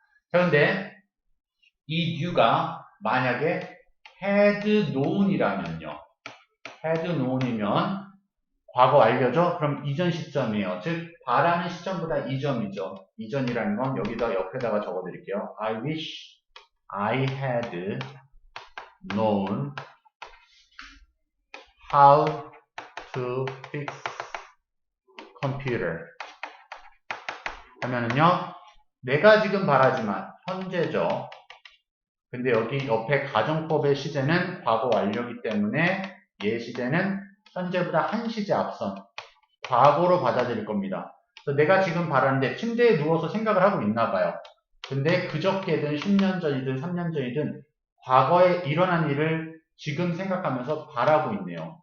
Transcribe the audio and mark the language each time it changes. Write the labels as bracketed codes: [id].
[ko] 그런데 이 new가 만약에 [en] had known [ko] 이라면요. [en] had known [ko] 이면 과거 완료죠? 그럼 이전 시점이에요. 즉 바라는 시점보다 이전이죠. 이전이라는 건 여기다 옆에다가 적어드릴게요. [en] I wish I had known how to fix computer [ko] 하면은요. 내가 지금 바라지만 현재죠. 근데 여기 옆에 가정법의 시제는 과거 완료이기 때문에 얘 시제는 현재보다 한 시제 앞선 과거로 받아들일 겁니다. 그래서 내가 지금 바라는데 침대에 누워서 생각을 하고 있나 봐요. 근데 그저께든 10년 전이든 3년 전이든 과거에 일어난 일을 지금 생각하면서 바라고 있네요.